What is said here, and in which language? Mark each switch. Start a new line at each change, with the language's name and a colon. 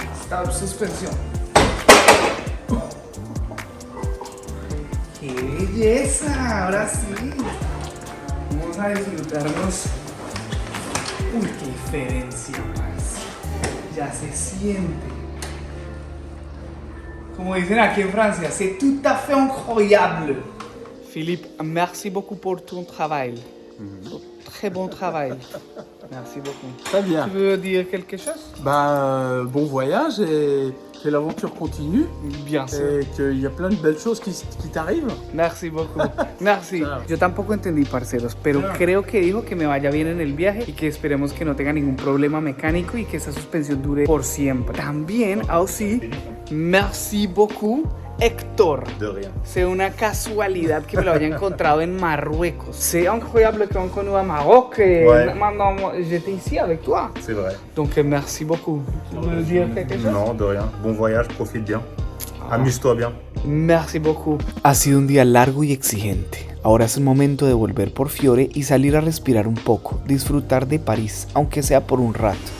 Spanish: Taub suspensión. ¡Qué belleza! Ahora sí. Vamos a disfrutarnos. Uy, qué diferencia, parce. Ya se siente. Como dicen aquí en Francia,
French: c'est tout à fait incroyable. Philippe, merci beaucoup pour ton travail. Très bon travail. Merci beaucoup. Très bien. Tu veux dire quelque chose? Bon voyage et que l'aventure continue. Bien sûr. Et qu'il y a plein de belles choses qui t'arrivent. Merci beaucoup. Merci.
Spanish: Claro. Yo tampoco entendí, parceros, pero creo que dijo que me vaya bien en el viaje y que esperemos que no tenga ningún problema mecánico y que esa suspensión dure por siempre.
French: También, aussi, merci beaucoup, Héctor. De rien. C'est
Spanish: una casualidad que me lo haya encontrado en Marruecos.
French: C'est incroyable qu'on connu à Maroc et Ouais. maintenant j'étais ici avec toi. C'est vrai. Donc merci beaucoup. Tu veux dire quelque chose? Non, de rien. Bon voyage, profite bien. Amuse-toi bien. Merci beaucoup.
Spanish: Ha sido un día largo y exigente. Ahora es el momento de volver por Fiore y salir a respirar un poco, disfrutar de París, aunque sea por un rato.